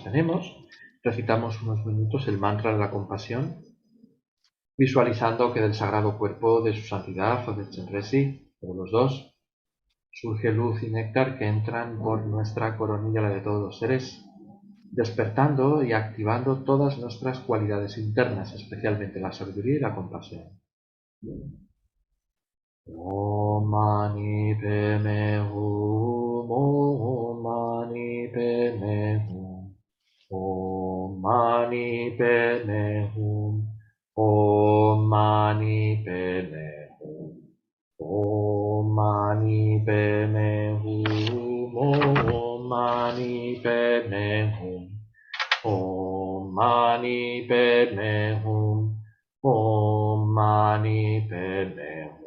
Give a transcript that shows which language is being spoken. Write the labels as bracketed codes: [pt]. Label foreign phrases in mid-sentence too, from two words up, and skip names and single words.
[es] tenemos, recitamos unos minutos el mantra de la compasión, visualizando que del sagrado cuerpo de su santidad o de Chenrezig, o los dos, surge luz y néctar que entran por nuestra coronilla, la de todos los seres, despertando y activando todas nuestras cualidades internas, especialmente la sabiduría y la compasión. [sa] Om Mani Padme Hum, Om Mani Padme Hum, Om Mani Padme Hum, Om Mani Padme Hum, Om Mani Padme Hum, Om Mani Padme Hum, Om Mani Padme Hum, Om Mani Padme Hum.